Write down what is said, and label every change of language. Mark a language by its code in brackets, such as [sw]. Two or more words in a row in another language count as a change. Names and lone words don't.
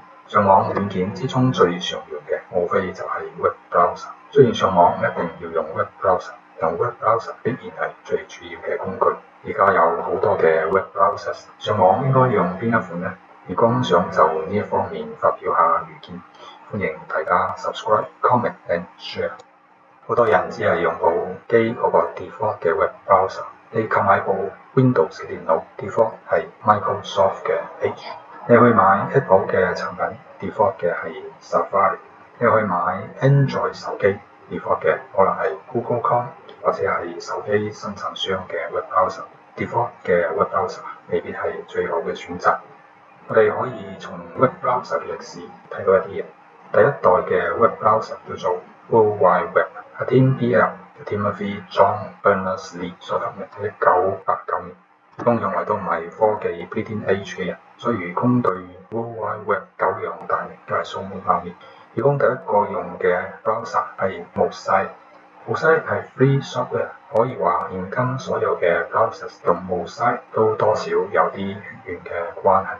[yue] 上網軟件之中最常用嘅無非就係 [en] Web Browser。 [yue] 雖然上網一定要用 [en] Web Browser， [yue] 但 [en] Web Browser [yue] 必然係最主要嘅工具。而家有好多嘅 [en] Web Browsers， [yue] 上網應該用邊一款呢？愚公想就呢一方面發表下意見，歡迎大家 [en] subscribe、comment and share。 [yue] 好多人只係用部機嗰個 [en] default 嘅 Web Browser， [yue] 你購買部 Windows 嘅電腦 default 係 Microsoft 嘅 Edge， 你去買 Apple 嘅產品 default 嘅係 Safari， 你去買 Android 手機 default 嘅可能係 Google Chrome 或者係手機生產商嘅 [en] Web Browser。 default 嘅 Web Browser [yue] 未必係最好嘅選擇。我哋可以從 [en] Web Browser [yue] 嘅歷史睇到一啲嘢。第一代嘅 [en] Web Browser [yue] 叫做 World Wide Web， 係 Tim Berners-Lee John Berners-Lee 所發明嘅1989年。愚公從來都唔係科技 [en] Bleeding Edge [yue] 嘅人，所以愚公對 World Wide Web 久仰大名，都係素未謀面。愚公第一個用嘅 Browser 係 Mosaic。Mosaic 係 [en] Free Software， [yue] 可以話現今所有嘅 Browsers 同 Mosaic 都多少有啲血緣嘅關係。